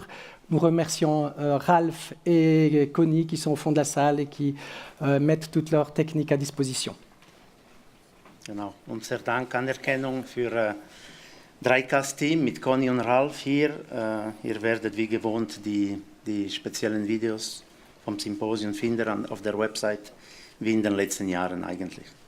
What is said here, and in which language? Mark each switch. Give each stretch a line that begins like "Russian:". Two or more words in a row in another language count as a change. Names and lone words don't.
French: Nous remercions Ralph et Conny qui sont au fond de la salle et qui mettent toutes leurs techniques à disposition.
German: Genau, unser Dank, Anerkennung für Dreikast-Team mit Conny und Ralph hier. Ihr werdet wie gewohnt die speziellen Videos vom Symposium finden auf der Website, wie in den letzten Jahren eigentlich.